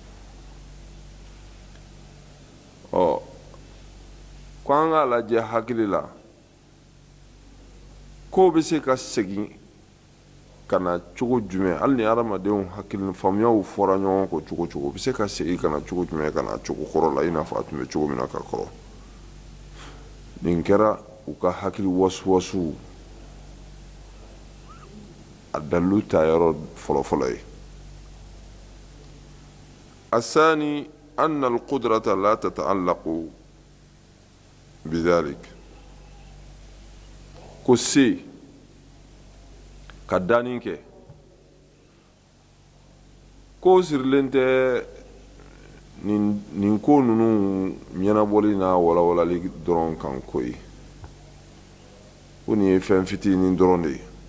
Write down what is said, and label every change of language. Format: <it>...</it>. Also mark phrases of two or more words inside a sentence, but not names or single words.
<bm>ko an k'a lajɛ hakili la ko bɛ se ka segin ka na cogo jumɛn hali ni adamadenw hakili faamuyaw fɔra ɲɔgɔn kɔ cogo cogo u bɛ se ka segin ka na cogo jumɛn ka na cogo kɔrɔ la i n'a fɔ a tun bɛ cogo min na ka kɔrɔ nin kɛra u ka hakili wasuwasuw a dalilu ta yɔrɔ fɔlɔfɔlɔ ye</bm> <ar>الثاني أن القدرة لا تتعلق</ar> <bm>بذلك ko se ka danni kɛ ko sirilen tɛ nin ko ninnu ɲɛnabɔli n'a walawalali dɔrɔn kan ko ye ko nin ye fɛn fitinin dɔrɔn de ye</bm>